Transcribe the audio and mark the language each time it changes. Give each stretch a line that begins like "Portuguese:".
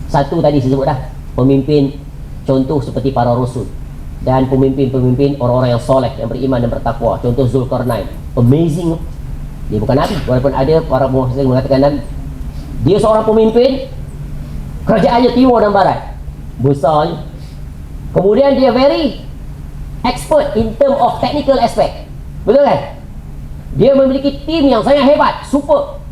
Malay: Satu tadi saya sebut dah, pemimpin contoh seperti para rasul, dan pemimpin-pemimpin orang-orang yang soleh, yang beriman dan bertakwa. Contoh Zulkarnain, amazing. Dia bukan Nabi, walaupun ada para muhaddithin mengatakan Nabi. Dia seorang pemimpin kerajaannya timur dan barat, besar. Kemudian dia
English: very expert in term of technical aspect,
Malay: betul kan? Dia memiliki tim yang sangat hebat, super.